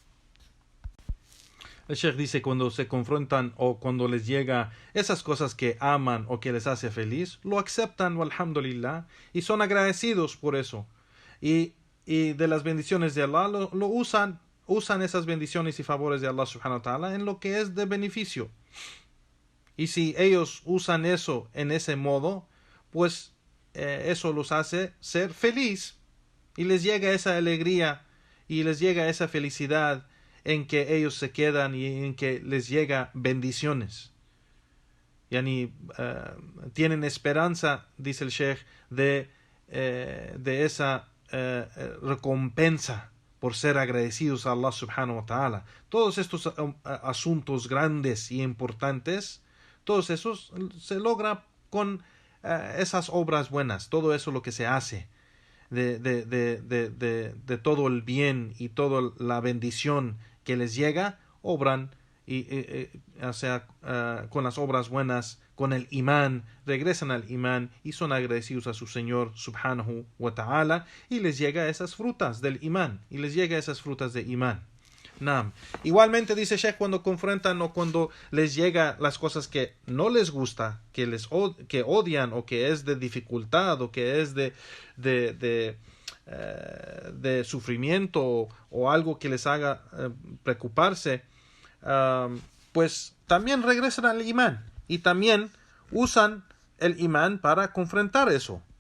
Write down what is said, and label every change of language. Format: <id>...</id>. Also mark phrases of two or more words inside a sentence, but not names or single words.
<es>El Sheikh dice, cuando se confrontan o cuando les llega esas cosas que aman o que les hace feliz, lo aceptan, alhamdulillah, y son agradecidos por eso. Y de las bendiciones de Allah lo usan esas bendiciones y favores de Allah</es> <ar>سبحانه وتعالى</ar> <es>en lo que es de beneficio. Y si ellos usan eso en ese modo, pues eso los hace ser feliz. Y les llega esa alegría y les llega esa felicidad en que ellos se quedan y en que les llega bendiciones. Tienen esperanza, dice el Sheikh, de esa recompensa por ser agradecidos a Allah</es> <ar>سبحانه وتعالى.</ar> <es>Todos estos asuntos grandes y importantes, todos esos se logra con esas obras buenas, todo eso lo que se hace, de todo el bien y toda la bendición que les llega, obran con las obras buenas, con el imán, regresan al imán y son agradecidos a su Señor</es> <ar>سبحانه وتعالى,</ar> <es>y les llega esas frutas del imán, y les llega esas frutas de imán. Naam. Igualmente dice Sheikh, cuando confrontan o cuando les llega las cosas que no les gusta, que odian, o que es de dificultad, o que es de sufrimiento, o algo que les haga preocuparse, pues también regresan al imán y también usan el imán para confrontar eso.</es>